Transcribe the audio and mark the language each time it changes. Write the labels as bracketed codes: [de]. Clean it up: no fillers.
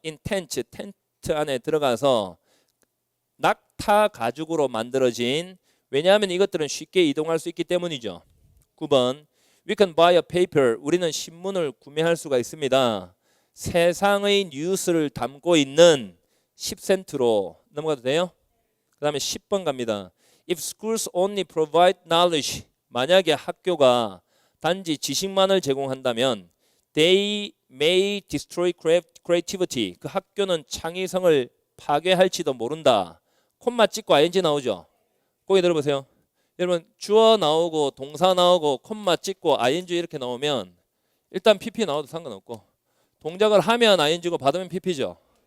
[ko] in tents 텐트 안에 들어가서 낙타 가죽으로 만들어진 왜냐하면 이것들은 쉽게 이동할 수 있기 때문이죠. 9번 [en] We can buy a paper. [ko] 우리는 신문을 구매할 수가 있습니다. 세상의 뉴스를 담고 있는 10센트로 넘어가도 돼요? 그 다음에 10번 갑니다. [en] If schools only provide knowledge. [ko] 만약에 학교가 단지 지식만을 제공한다면 [en] they may destroy creativity. [ko] 그 학교는 창의성을 파괴할지도 모른다. 콤마 찍고 ing 나오죠? 거기 들어보세요. 여러분 주어 나오고 동사 나오고 콤마 찍고 ing 이렇게 나오면 일단 pp 나와도 상관없고 동작을 하면 ing고 받으면 pp죠.